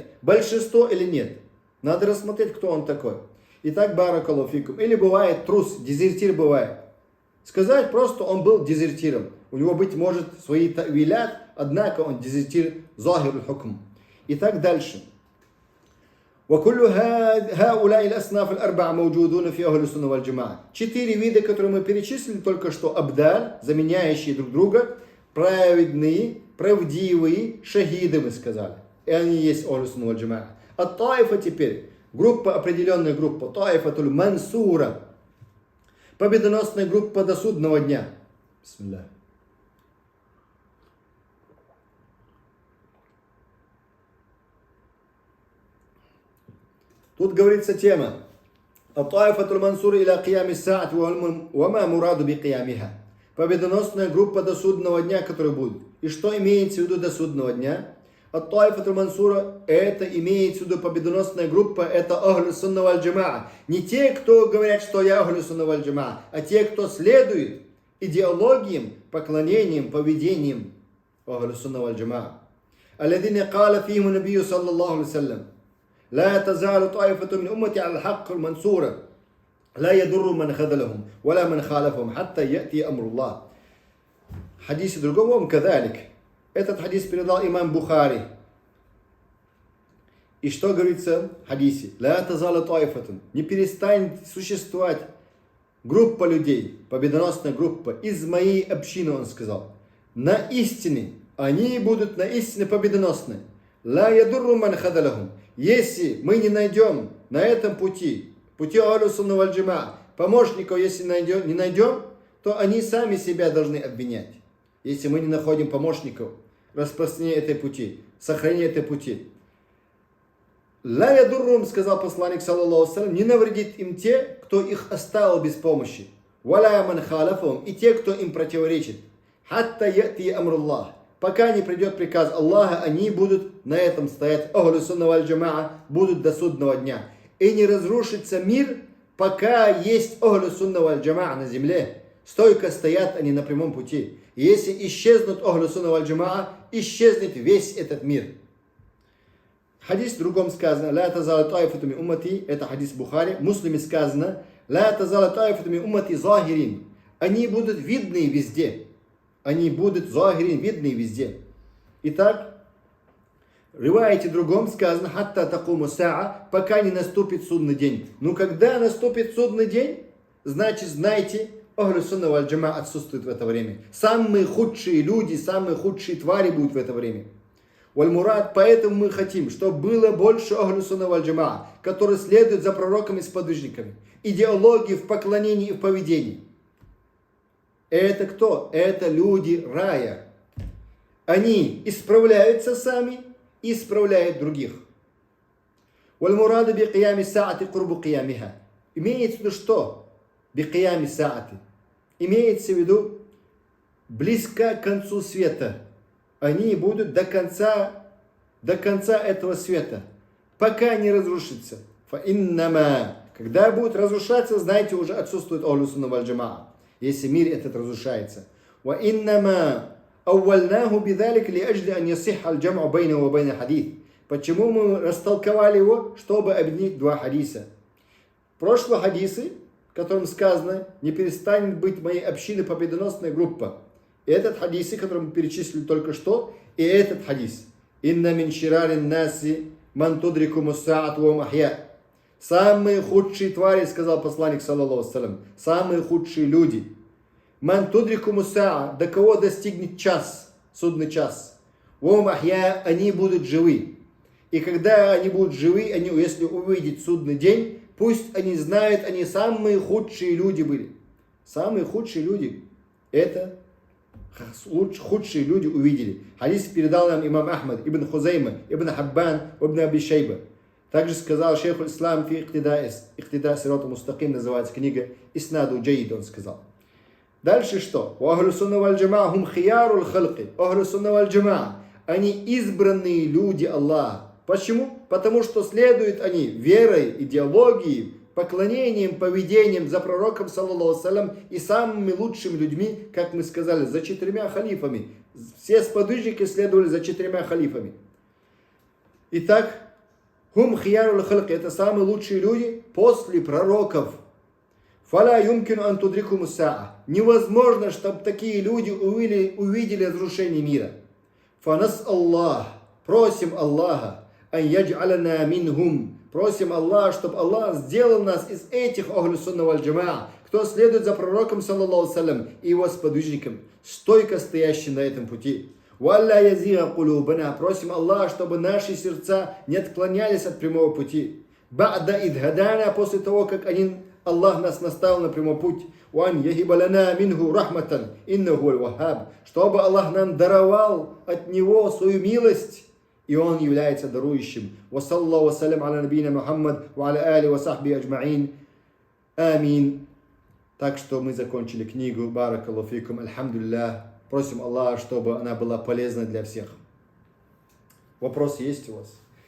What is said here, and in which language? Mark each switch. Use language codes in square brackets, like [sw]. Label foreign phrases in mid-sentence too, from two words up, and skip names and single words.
[ru] Большинство или нет. Надо рассмотреть, кто он такой. Итак, [ar] بارك الله فيكم. [ru] Или бывает трус, дезертир бывает. Сказать просто, он был дезертиром. У него, быть может, свои тавилят, однако он дезертир [ar] ظاهر الحكم. [ru] Итак, дальше. [ar] وكل هؤلاء الأصناف الأربعة موجودون في أهل السنة والجماعة. [ru] 4 вида, которые мы перечислили только что, абдаль, заменяющие друг друга, праведные, правдивые, шахиды, мы сказали. И они есть Ахлю сунна валь джамаа. А таифа теперь, группа, определенная группа, [ar] الطائفة المنصورة, [ru] победоносная группа до судного дня. Бисмилlah. Тут говорится тема. [ar] الطائفة المنصورة إلى قيام الساعة وما المراد بقيامها. [ru] Победоносная группа до судного дня, которая будет. И что имеется в виду до судного дня? [ar] الطائفة المنصورة, [ru] это имеется в виду победоносная группа, это Ахлю сунна валь джамаа. Не те, кто говорят, что я Ахлю сунна валь джамаа, а те, кто следует идеологиям, поклонениям, поведениям Ахлю сунна валь джамаа. [ar] الذين قال فيهم النبي صلى الله عليه وسلم. لا تزال طائفة من أمتي على الحق المنصورة لا يضر من خذلهم ولا من خالفهم حتى يأتي أمر الله. [ru] Хадис другого كذلك. Этот хадис передал имам Бухари. И что говорится в хадисе? [ar] لا تزال طائفة. [ru] Не перестанет существовать группа людей, победоносная группа из моей общины, он сказал. На истине. Они будут на истине победоносны. [ar] لا يضر من خذلهم. [ru] Если мы не найдем на этом пути Ахлю сунна валь джамаа, помощников, если не найдем, то они сами себя должны обвинять. Если мы не находим помощников, распространения этой пути, сохранения этой пути. [ar] لا يضرهم, [ru] сказал посланник, [ar] صلى الله عليه وسلم, [ru] не навредит им те, кто их оставил без помощи. [ar] ولا من خالفهم, [ru] и те, кто им противоречит. [ar] حتى يأتي أمر الله. [ru] Пока не придет приказ Аллаха, они будут на этом стоять. Ахлю сунна валь джамаа будут до судного дня. И не разрушится мир, пока есть Ахлю сунна валь джамаа на земле. Стойко стоят они на прямом пути. И если исчезнут Ахлю сунна валь джамаа, исчезнет весь этот мир. Хадис в другом сказано. [ar] لا تزال طائفة من أمتي. [ru] Это хадис Бухари. В Муслиме сказано. [ar] لا تزال طائفة من أمتي ظاهرين. [ru] Они будут видны везде. Они будут захирин, видны везде. Итак, в риваяте другом сказано, [ar] حتى تقوم الساعة, [ru] пока не наступит судный день. Ну, когда наступит судный день, значит, знайте, Ахлю сунна валь джамаа отсутствует в это время. Самые худшие люди, самые худшие твари будут в это время. [ar] والمراد, [ru] поэтому мы хотим, чтобы было больше Ахлю сунна валь джамаа, которые следуют за пророками и сподвижниками. Идеологии в поклонении и в поведении. Это кто? Это люди рая. Они исправляются сами и исправляют других. [ar] والمراد بقيام الساعة قرب قيامها. [ru] Имеется в виду что? [ar] بقيام الساعة. [ru] Имеется в виду близко к концу света. Они будут до конца этого света, пока не разрушится. [ar] فإنما. [ru] Когда будут разрушаться, знаете, уже отсутствует Ахлю сунна валь джамаа. Если мир этот разрушается. [ar] وَإِنَّمَا أَوَّلْنَاهُ بِذَلِكَ لِأَجْلِ أَنْ يَصِحَّ الْجَمْعُ بَيْنَهُ وَبَيْنَ حَدِيثٍ. [ru] Почему мы растолковали его? Чтобы объединить два хадиса. Прошлые хадисы, в котором сказано, не перестанет быть моей общины победоносная группа. И этот хадис, который мы перечислили только что, и этот хадис. [ar] إِنَّ مِنْ شِرَارِ النَّاسِ من تدركهم الساعة وهم أحياء. [ru] Самые худшие твари, сказал посланник, [ar] صلى الله عليه, [ru] самые худшие люди. [ar] من تدركهم الساعة, [ru] до кого достигнет час, судный час. [ar] وهم أحياء, [ru] они будут живы. И когда они будут живы, если увидят судный день, пусть они знают, они самые худшие люди были. Самые худшие люди. Это худшие люди увидели. Хадис передал нам имам Ахмад, ибн Хузайма, ибн Хаббан, ибн Аби Шайба. Также сказал [ar] شيخ الإسلام [ru] фи ихтида сирата мустаким, называется книга [ar] إسناده جيد, [ru] он сказал. Дальше что? [ar] أهل السنة والجماعة هم خيار الخلق. أهل السنة والجماعة. [ru] Они избранные люди Аллаха. Почему? Потому что следуют они верой, идеологией, поклонением, поведением за пророком, [ar] صلى الله عليه, [ru] и самыми лучшими людьми, как мы сказали, за 4 халифами. Все сподвижники следовали за 4 халифами. Итак, [ar] هم خيار الخلق, [ru] это самые лучшие люди после пророков. [ar] فلا يمكن أن تدركهم الساعة. [ru] Невозможно, чтобы такие люди увидели разрушение мира. [ar] فنسأل الله. [ru] Просим Аллаха. [ar] أن يجعلنا منهم. [ru] Просим Аллаха, чтобы Аллах сделал нас из этих ахлю сунна валь джамаа, кто следует за пророком, [ar] صلى الله عليه, [ru] и его сподвижником, стойко стоящим на этом пути. [ar] ولا يزيغ قلوبنا. [ru] Просим Аллаха, чтобы наши сердца не отклонялись от прямого пути. [ar] بعد إذ هدانا, [ru] после того, как Аллах нас наставил на прямой путь. [ar] وأن يهب لنا منه رحمة إنه الوهاب. [ru] Чтобы Аллах нам даровал от Него свою милость, и Он является дарующим. [ar] وصلى الله وسلم على نبينا محمد وعلى آله وصحبه أجمعين. Амин. [ru] Так что мы закончили книгу. [ar] بارك الله فيكم. الحمد لله. [ru] Просим Аллаха, чтобы она была полезна для всех. Вопросы есть у вас?